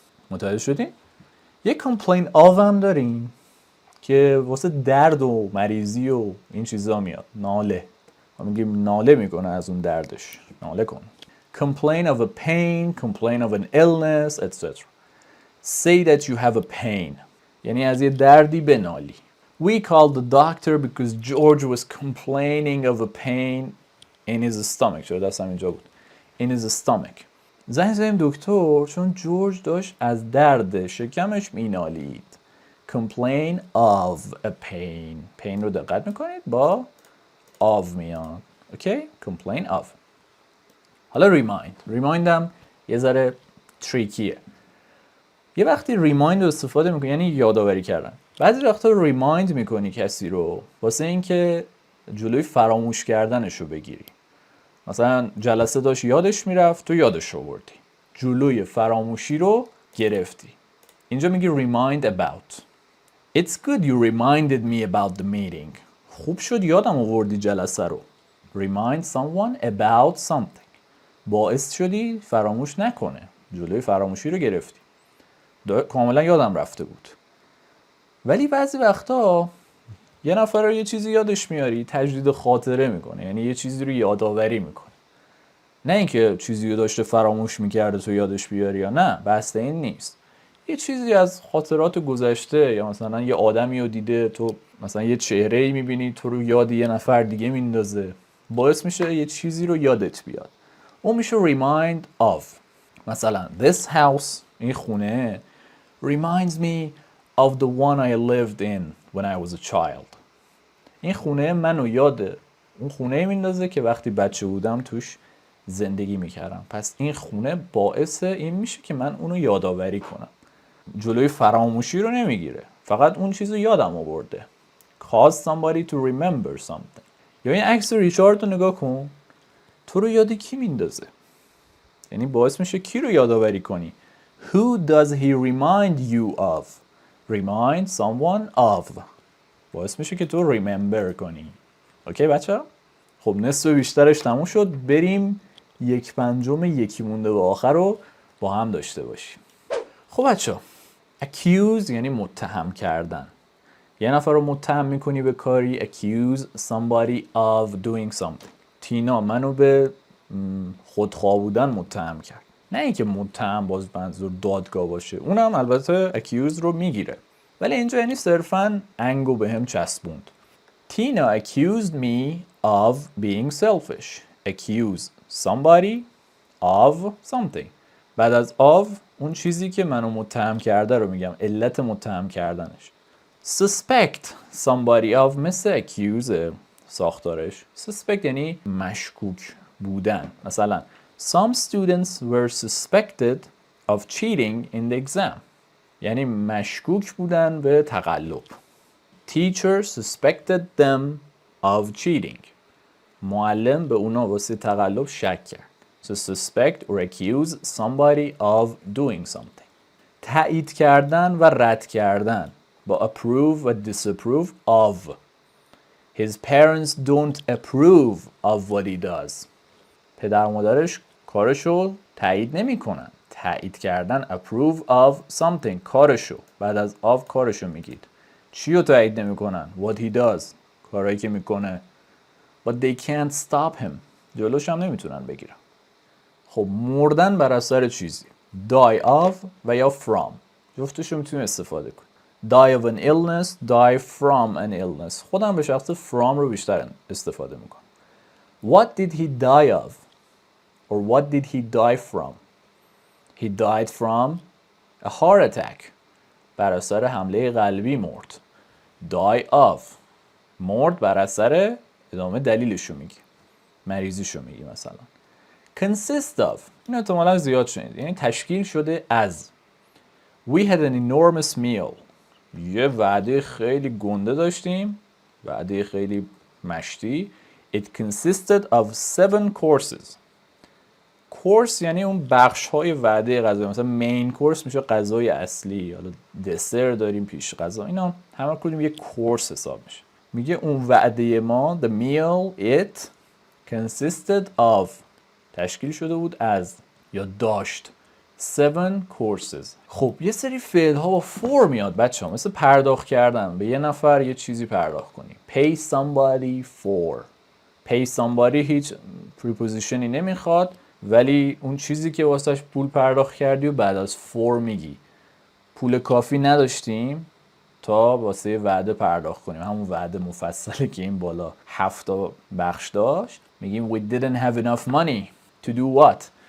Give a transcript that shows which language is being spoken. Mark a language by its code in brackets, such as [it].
[fa] متوجه شدین؟ یه complain of هم داریم که واسه درد و مریضی و این چیزا میاد. ناله. ما میگیم ناله میکنه از اون دردش. ناله کن. [en] Complain of a pain, complain of an illness, etc. Say that you have a pain. [fa] یعنی از یه دردی بنالی. [en] We called the doctor because George was complaining of a pain in his stomach. [fa] چرا دستم اینجا بود. [en] In his stomach. [fa] زنگ زدیم دکتر چون جورج داشت از درد شکمش مینالید. [en] Complain of a pain. [fa] pain رو دقت میکنید با of میاد. [en] Okay? Complain of. [fa] حالا remind هم یه ذره تریکیه. یه وقتی remind رو استفاده میکنی یعنی یادآوری کردن. بعضی وقتا remind میکنی کسی رو واسه اینکه جلوی فراموش کردنش رو بگیری. مثلا جلسه داشت یادش میرفت تو یادش آوردی. جلوی فراموشی رو گرفتی. اینجا میگی remind about. [en] It's good you reminded me about the meeting. [fa] خوب شد یادم آوردی جلسه رو. [en] Remind someone about something. [fa] باعث شدی فراموش نکنه. جلوی فراموشی رو گرفتی. کاملا یادم رفته بود. ولی بعضی وقتا یه نفر رو یه چیزی یادش میاری تجدید خاطره میکنه. یعنی یه چیزی رو یادآوری میکنه. نه اینکه چیزی رو داشته فراموش میکرده تو یادش بیاری یا نه. بحث این نیست. یه چیزی از خاطرات گذشته یا مثلا یه آدمی رو دیده تو مثلا یه چهره‌ای میبینی تو رو یاد یه نفر دیگه میندازه. باعث میشه یه چیزی رو یادت بیاد. اون میشه remind of. [en] مثلا this house [fa] این خونه [en] reminds me of the one I lived in when I was a child. [fa] این خونه منو یاده اون خونه میندازه که وقتی بچه بودم توش زندگی میکردم. پس این خونه باعث این میشه که من اونو یادآوری کنم. جلوی فراموشی رو نمیگیره. فقط اون چیزو یادم آورده. [en] Cause somebody to remember something. [fa] یا این عکس ریچارد رو نگاه کن. تو رو یاد کی میندازه؟ یعنی باعث میشه کی رو یادآوری کنی؟ [en] Who does he remind you of? Remind someone of. [fa] باعث میشه که تو remember کنی. اوکی بچه؟ خب نصف بیشترش تموم شد. بریم 1/5 یکی مونده به آخر رو با هم داشته باشیم. خب بچه accuse یعنی متهم کردن. یه نفر رو متهم میکنی به کاری. [en] accuse somebody of doing something. [fa] تینا منو به خودخواه بودن متهم کرد. نه اینکه متهم باز منظور دادگاه باشه. اونم البته accuse رو میگیره. ولی اینجا یعنی صرفاً انگو به هم چسبوند. [en] Tina accused me of being selfish. Accuse somebody of something. [fa] بعد از of اون چیزی که منو متهم کرده رو میگم. علت متهم کردنش. [en] Suspect somebody of مثل accuse ساختارش. [fa] Suspect یعنی مشکوک بودن. [en] مثلا Some students were suspected of cheating in the exam. [fa] یعنی مشکوک بودن به تقلب. [en] Teacher suspected them of cheating. [fa] معلم به اونا واسه تقلب شک کرد. [en] To suspect or accuse somebody of doing something. [fa] تایید کردن و رد کردن. [en] با approve و disapprove of. His parents don't approve of what he does. [fa] پدر و مادرش کارشو تایید نمی کنن. تایید کردن approve of something کارشو. بعد از of کارشو میگید. چی رو تایید نمی کنن؟ [en] What he does. [fa] کارهایی که میکنه. [en] But they can't stop him. [fa] جلوش هم نمیتونن بگیرن. خب مردن بر اثر چیزی. [en] Die of و یا from. [fa] جفتشو میتونی استفاده کن. [en] Die of an illness, die from an illness. [fa] خودم به شخص from رو بیشتر استفاده میکنم. [en] What did he die of? or what did he die from? He died from a heart attack. [fa] بر اثر حمله قلبی مرد. Die of. مرد بر اثر ادامه دلیلشو میگی. مریضیشو میگی مثلا. Consist of. این احتمالا زیاد شنید. یعنی تشکیل شده از. [en] We had an enormous meal. [fa] یه وعده خیلی گنده داشتیم. وعده خیلی مشتی. [en] It consisted of 7 courses. [fa] کورس یعنی اون بخش های وعده غذایی. مثلا مین کورس میشه غذای اصلی، حالا دسر داریم، پیش غذا، اینا همه کدوم یه کورس حساب میشه. میگه اون وعده ما [en] the meal it consisted of [fa] تشکیل شده بود از یا داشت 7 courses. خب یه سری فعل ها با for میاد بچه ها، مثل پرداخت کردن، به یه نفر یه چیزی پرداخت کنی. [en] pay somebody for. [fa] pay somebody هیچ prepositionی نمیخواد، ولی اون چیزی که واسهش پول پرداخت کردی و بعد از for میگی. پول کافی نداشتیم تا واسه وعده پرداخت کنیم. همون وعده مفصله که این بالا 7 بخش داشت. [en] میگیم we didn't have enough money to do what?